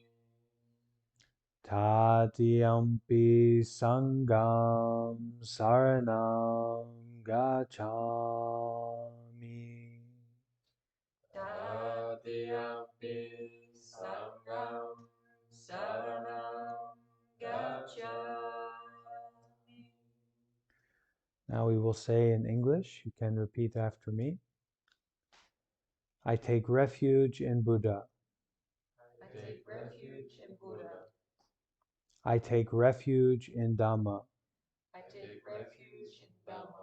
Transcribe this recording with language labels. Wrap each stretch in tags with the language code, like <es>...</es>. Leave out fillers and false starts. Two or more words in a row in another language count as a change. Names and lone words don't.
<pi>Tatyampi Sangam Saranam Gacchami. Tatyampi Sangam Saranam Gacchami.</pi> <en>Now we will say in English, you can repeat after me. I take refuge in Buddha. I take refuge in Buddha. I take refuge in Dhamma. I take refuge in Dhamma.</en>